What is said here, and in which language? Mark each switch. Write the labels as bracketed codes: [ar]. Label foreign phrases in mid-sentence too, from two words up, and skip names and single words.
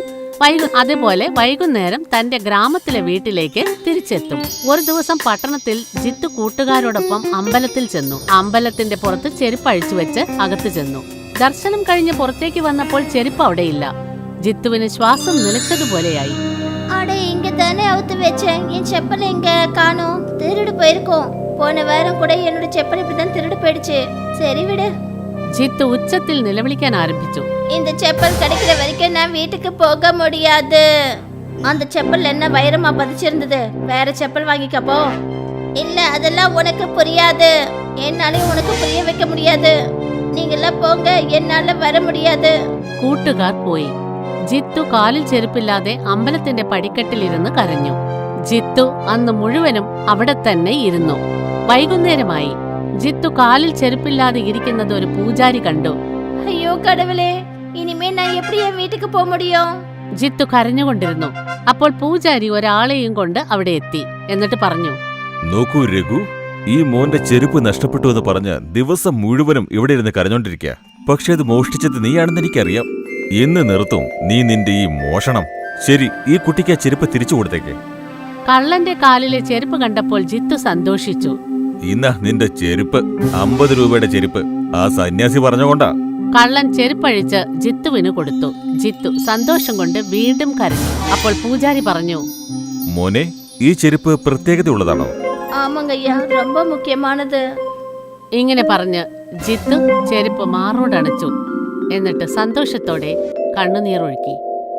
[ml] അതേപോലെ വൈകുന്നേരം തന്റെ ഗ്രാമത്തിലെ വീട്ടിലേക്ക് തിരിച്ചെത്തും. ഒരു ദിവസം പട്ടണത്തിൽ ജിത്തു കൂട്ടുകാരോടൊപ്പം അമ്പലത്തിൽ ചെന്നു. അമ്പലത്തിന്റെ പുറത്ത് ചെരുപ്പ് അഴിച്ചു വെച്ച് അകത്ത് ചെന്നു. ദർശനം കഴിഞ്ഞ് പുറത്തേക്ക് വന്നപ്പോൾ ചെരുപ്പ് അവിടെയില്ല. ജിത്തുവിന് ശ്വാസം നിലച്ചതുപോലെയായി. [ta] இங்க தானே அவுத்து வச்சேன். என் செப்பல் எங்க காணோம்? திருடு போயிருக்கோம். போன வாரம் கூட என்னோட செப்பல் இப்படிதான் திருடு போயிடுச்சு. சரி விடு. [ml] ജിത്തു ഉച്ചത്തിൽ നിലവിളിക്കാൻ ആരംഭിച്ചു. [ta] இந்த செப்பல் கிடைக்கிற வரைக்கும் நான் வீட்டுக்கு போக முடியாது. அந்த செப்பல் என்ன வைரமா பதிச்சிருந்தது. வேற செப்பல் வாங்கிக்கப்போ. இல்ல அதெல்லாம் உனக்கு புரியாது. என்னாலையும் உனக்கு புரிய வைக்க முடியாது. நீங்கெல்லாம் போங்க, என்னால வர முடியாது. [ml] കൂട്ടുകാർ പോയി. ജിത്തു കാലിൽ ചെരുപ്പില്ലാതെ അമ്പലത്തിന്റെ പടിക്കെട്ടിലിരുന്ന് കരഞ്ഞു. ജിത്തു അന്ന് മുഴുവനും അവിടെ തന്നെ ഇരുന്നു. വൈകുന്നേരമായി. ജിത്തു കാലിൽ ചെരുപ്പില്ലാതെ ഇരിക്കുന്നത് ഒരു പൂജാരി കണ്ടു. [ta] ஐயோ கடவுளே, இனிமே நான் எப்படி என் வீட்டுக்கு போக முடியும்? [ml] ജിത്തു കരഞ്ഞുകൊണ്ടിരുന്നു. അപ്പോൾ പൂജാരി ഒരാളെയും കൊണ്ട് അവിടെ എത്തി. എന്നിട്ട് പറഞ്ഞു, നോക്കൂ രഘു, ഈ മോന്റെ ചെരുപ്പ് നഷ്ടപ്പെട്ടു എന്ന് പറഞ്ഞ് ദിവസം മുഴുവനും ഇവിടെ ഇരുന്ന് കരഞ്ഞോണ്ടിരിക്കുക. പക്ഷെ അത് മോഷ്ടിച്ചത് നീയാണെന്ന് എനിക്കറിയാം. എന്ന് നിർത്തും നീ നിന്റെ ഈ മോഷണം. ശരി, ഈ കുട്ടിക്ക് ആ ചെരുപ്പ് തിരിച്ചു കൊടുത്തേക്ക്. കള്ളന്റെ കാലിലെ ചെരുപ്പ് കണ്ടപ്പോൾ ജിത്തു സന്തോഷിച്ചു. ഇന്നാ നിന്റെ ചെരുപ്പ്, 50 രൂപയുടെ ചെരുപ്പ്. ആ സന്യാസി പറഞ്ഞുകൊണ്ടാ. കള്ളൻ ചെരുപ്പഴിച്ച് ജിത്തുവിന് കൊടുത്തു. ജിത്തു സന്തോഷം കൊണ്ട് വീണ്ടും കരഞ്ഞു. അപ്പോൾ പൂജാരി പറഞ്ഞു, മോനെ, ഈ ചെരുപ്പ് പ്രത്യേകതയുള്ളതാണോ? [ta] ஆமாங்க ஐயா, ரொம்ப முக்கியமானது. [ml] ഇങ്ങനെ പറഞ്ഞ് ജിത്തു ചെരുപ്പ് മാറോടണച്ചു. എന്നിട്ട് സന്തോഷത്തോടെ കണ്ണുനീരൊഴുക്കി.